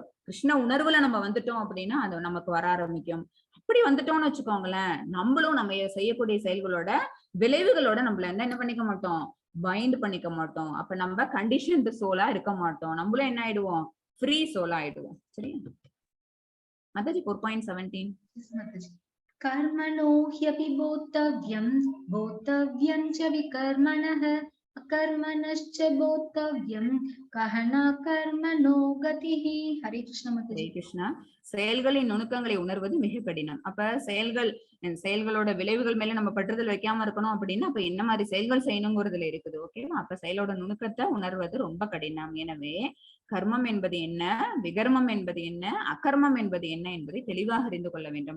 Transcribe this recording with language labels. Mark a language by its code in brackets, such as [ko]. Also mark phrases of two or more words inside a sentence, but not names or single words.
[ta] கிருஷ்ண உணர்வுல நம்ம வந்துட்டோம் அப்படின்னா அது நமக்கு வர ஆரம்பிக்கும். அப்படி வந்துட்டோம்னு வச்சுக்கோங்களேன், நம்மளும் நம்ம செய்யக்கூடிய செயல்களோட விளைவுகளோட நம்மள என்ன பண்ணிக்க மாட்டோம், பைண்ட் பண்ணிக்க மாட்டோம். அப்ப நம்ம [en] conditioned soul [ta] இருக்க மாட்டோம். நம்மளும் என்ன ஆயிடுவோம், [en] free soul [ta] ஆயிடுவோம். சரியா. மாதாஜி 4.17. [sa] कर्मणो ह्यपि बोद्धव्यं च विकर्मणः अकर्मणश्च बोद्धव्यं कहना कर्मणो गतिः. [hi] हरे कृष्ण माताजी. [ta] ஹரே கிருஷ்ணா. செயல்களின் நுணுக்கங்களை உணர்வது மிக கடினம். அப்ப செயல்களோட விளைவுகள் மேல நம்ம பற்றுதல் வைக்காம இருக்கணும் அப்படின்னா அப்ப என்ன மாதிரி செயல்கள் செய்யணுங்கிறதுல இருக்குது. ஓகேவா. அப்ப செயலோட நுணுக்கத்தை உணர்வது ரொம்ப கடினம். எனவே கர்மம் என்பது என்ன, விகர்மம் என்பது என்ன, அகர்மம் என்பது என்ன என்பதை தெளிவாக அறிந்து கொள்ள வேண்டும்.